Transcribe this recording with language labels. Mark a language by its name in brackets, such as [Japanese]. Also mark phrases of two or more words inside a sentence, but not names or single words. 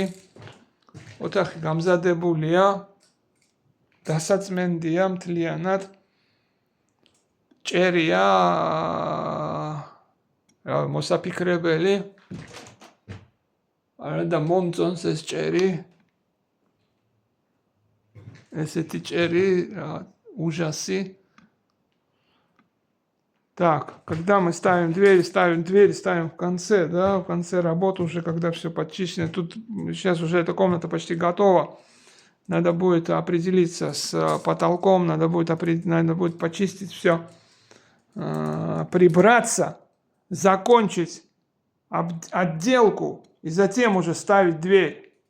[Georgian] ოთახი გამზადებულია, დასაწმენდია მთლიანად. ჭერია მოსაფიქრებელი. არა და მომწონს ეს ჭერი. [Russian] Эти чери ужасы. Так, когда мы ставим дверь ставим в конце, да, в конце работы уже, когда все подчищено. Тут сейчас уже эта комната почти готова. Надо будет определиться с потолком, надо будет почистить все, прибраться, закончить отделку и затем уже ставить дверь.